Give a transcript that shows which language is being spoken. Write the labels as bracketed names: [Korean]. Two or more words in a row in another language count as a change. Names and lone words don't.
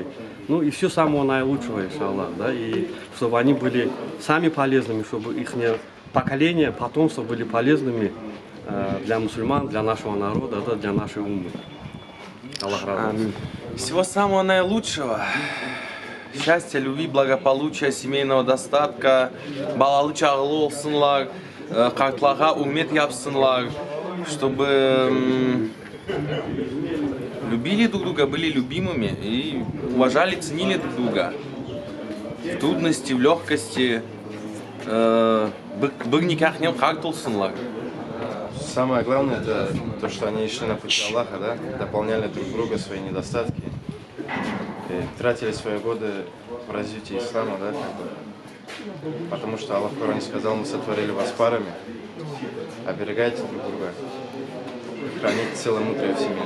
[Russian] Ну и все самого наилучшего, иншаллах, да, и чтобы они были сами полезными, чтобы их поколение, потомство были полезными для мусульман, для нашего народа, да, для нашей уммы. Аллах радует. Всего самого наилучшего. Счастья, любви, благополучия, семейного достатка, [Crimean Tatar] балалы чағлы олсынлар, қартларға умет япсынлар, [Russian] чтобы любили друг друга, были любимыми и уважали, ценили друг друга. В трудности, в легкости, [Crimean Tatar] бір никахнем қартылсынлар. [Russian] Самое главное это то, что они шли на пути Аллаха, да? Дополняли друг друга свои недостатки. И тратили свои годы в развитии ислама, да, потому что Аллах в Коране сказал: мы сотворили вас парами, оберегайте друг друга, храните целомудрие в семье.